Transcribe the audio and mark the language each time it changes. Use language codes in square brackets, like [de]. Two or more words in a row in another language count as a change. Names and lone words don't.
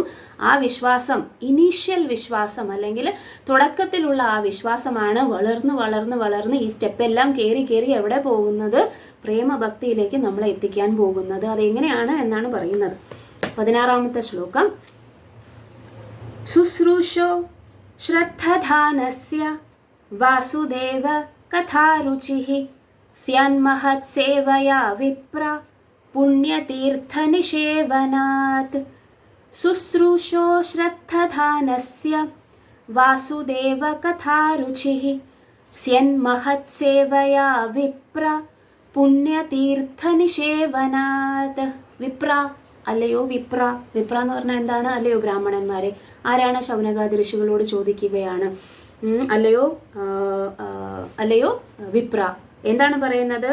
[ml] ആ വിശ്വാസം, ഇനീഷ്യൽ വിശ്വാസം അല്ലെങ്കിൽ തുടക്കത്തിലുള്ള ആ വിശ്വാസമാണ് വളർന്ന് വളർന്ന് വളർന്ന് ഈ സ്റ്റെപ്പെല്ലാം കയറി എവിടെ പോകുന്നത്? പ്രേമഭക്തിയിലേക്ക് നമ്മളെ എത്തിക്കാൻ പോകുന്നത്. അതെങ്ങനെയാണ് എന്നാണ് പറയുന്നത്. 16-ാമത്തെ ശ്ലോകം. [sa] ശുശ്രൂഷോ ശ്രദ്ധധാനസ്യ വാസുദേവ कथारुचिः स्यान्महत्सेवया विप्र पुण्यतीर्थनिषेवनात् शुश्रूषो श्रद्धधानस्य वासुदेवकथारुचिः स्यन्महत्सेवया विप्र പുണ്യതീർത്ഥനിഷേവനാത്. [ml] വിപ്ര അല്ലയോ വിപ്ര. വിപ്ര എന്ന് പറഞ്ഞാൽ എന്താണ്? അല്ലയോ ബ്രാഹ്മണന്മാരെ. ആരാണ്? ശൗനകാദി ഋഷികളോട് ചോദിക്കുകയാണ്. അല്ലയോ വിപ്ര. എന്താണ് പറയുന്നത്?